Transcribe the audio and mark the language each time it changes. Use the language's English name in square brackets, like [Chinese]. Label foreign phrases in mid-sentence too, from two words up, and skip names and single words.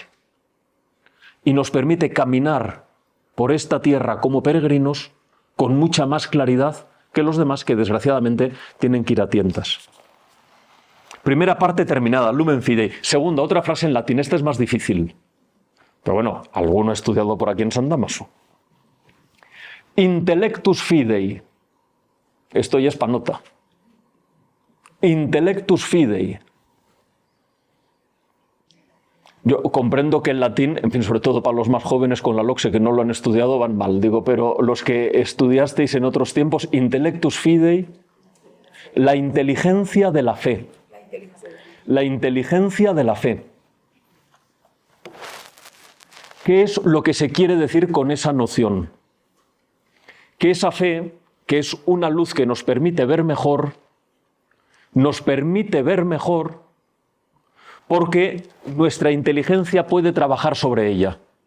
[Spanish] Y nos permite caminar por esta tierra como peregrinos con mucha más claridad que los demás que desgraciadamente tienen que ir a tientas. Primera parte terminada, Lumen Fidei. Segunda, otra frase en latín, esta es más difícil. Pero bueno, alguno ha estudiado por aquí en San Damaso. [Latin] Intellectus fidei. [Spanish] Esto ya es panota. [Latin] Intellectus fidei. [Spanish] Yo comprendo que el latín, en fin, sobre todo para los más jóvenes con la LOCSE que no lo han estudiado, van mal, digo, pero los que estudiasteis en otros tiempos, [Latin] intellectus fidei, [Spanish] la inteligencia de la fe. La inteligencia de la fe. ¿Qué es lo que se quiere decir con esa noción? Que esa fe, que es una luz que nos permite ver mejor porque nuestra inteligencia puede trabajar sobre ella.